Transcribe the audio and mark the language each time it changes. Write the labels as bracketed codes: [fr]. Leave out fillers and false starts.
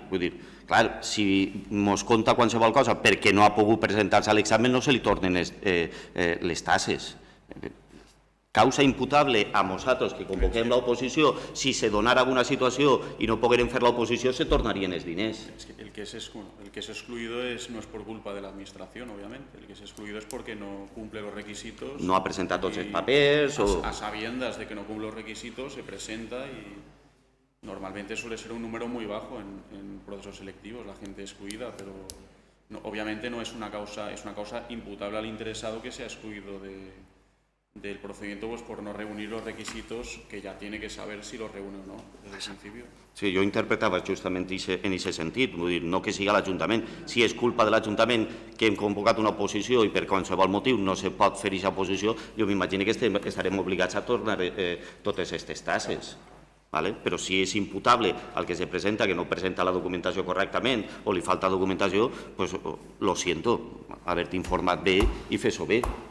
[ca] Vull dir, clar, si ens compta qualsevol cosa perquè no ha pogut presentar-se a l'examen no se li tornen les tasses. Causa imputable a nosaltres que convoquem l'oposició, si se donara alguna situació i no poguérem fer l'oposició, se tornarien els diners. [es] El que es excluido no es por culpa de la administración, obviamente. El que es excluido es porque no cumple los requisitos. [ca] No ha presentat tots els papers. [es] A sabiendas de que no cumple los requisitos, se presenta y normalmente suele ser un número muy bajo en procesos selectivos, la gente excluida, pero obviamente no es una causa, es una causa imputable al interesado que sea excluido del procedimiento por no reunir los requisitos que ya tiene que saber si los reúne o no desde el principio. [ca] Sí, jo interpretava justament en aquest sentit, vull dir, no que sigui l'Ajuntament. Si és culpa de l'Ajuntament que hem convocat una oposició i per qualsevol motiu no se pot fer aquesta oposició, jo m'imagino que estarem obligats a tornar totes aquestes tasses. Però si és imputable al que se presenta, que no presenta la documentació correctament o li falta documentació, doncs [es] lo siento, [ca] haver-te informat bé i fer-ho bé.